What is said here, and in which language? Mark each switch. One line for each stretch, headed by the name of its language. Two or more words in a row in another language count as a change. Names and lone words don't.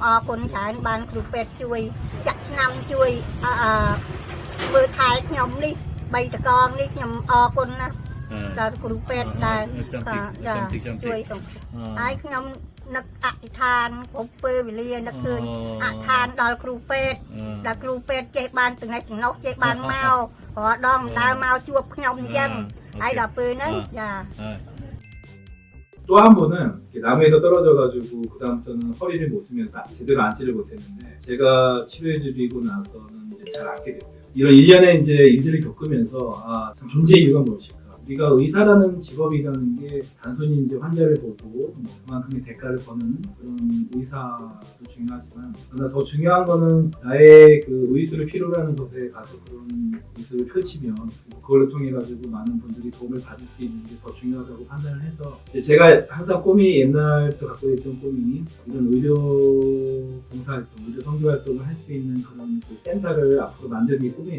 Khmer: អរគុណច្រើនបានគ្រូពេទ្យជួយចាក់ថ្នាំជួយមើលថែខ្ញុំនេះ3តកងនេះខ្ញុំអរគុណណាស់ ដល់គ្រូពេទ្យដែលជួយខ្ញុំហើយខ្ញុំនឹកអធិដ្ឋានគ្រប់ពេលវេលានឹកឃើញអធិដ្ឋានដល់គ្រូពេទ្យដល់គ្រូពេទ្យចេះបានទាំងនេះទាំងនោះចេះបានមករដងដើរមកជួបខ្ញុំអញ្ចឹងហើយដល់ពេលហ្នឹងចា
Korean: 또 한 번은 나무에서 떨어져가지고 그 다음부터는 허리를 못 쓰면서 제대로 앉지를 못했는데 제가 치료해드리고 나서는 이제 잘 앉게 됐어요. 이런 일련의 이제 일들을 겪으면서 참 존재의 이유가 무엇일까? 우리가 의사라는 직업이라는 게 단순히 이제 환자를 보고 뭐 그만큼의 대가를 버는 그런 의사도 중요하지만 그러나 더 중요한 거는 나의 그 의술을 필요로 하는 곳에 가서 그런 의술을 펼치면 그걸 통해 가지고 많은 분들이 도움을 받을 수 있는 게 더 중요하다고 판단을 해서 제가 항상 꿈이 옛날부터 갖고 있던 꿈이 이런 의료 봉사활동, 의료 선교활동을 할 수 있는 그런 그 센터를 앞으로 만드는 게 꿈이에요.